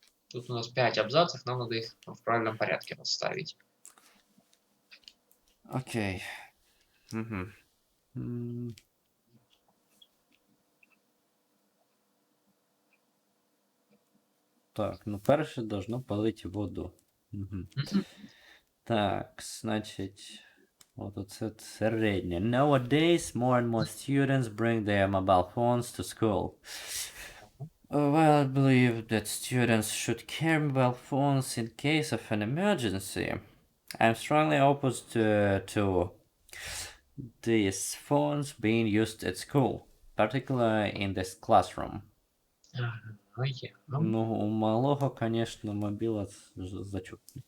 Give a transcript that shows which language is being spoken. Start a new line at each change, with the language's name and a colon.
Russian: Тут у нас 5 абзацев, нам надо их в правильном порядке расставить. Окей. М. Так, ну перше должно полить воду.
Ukrainian: Так, значить, от оце середнє.
English: Nowadays, more and more students bring their mobile phones to school. Well, I believe that students should carry mobile phones in case of an emergency. I'm strongly opposed to these phones being used at school, particularly in this classroom.
Russian: Ну, у малого, конечно, мобила зачет.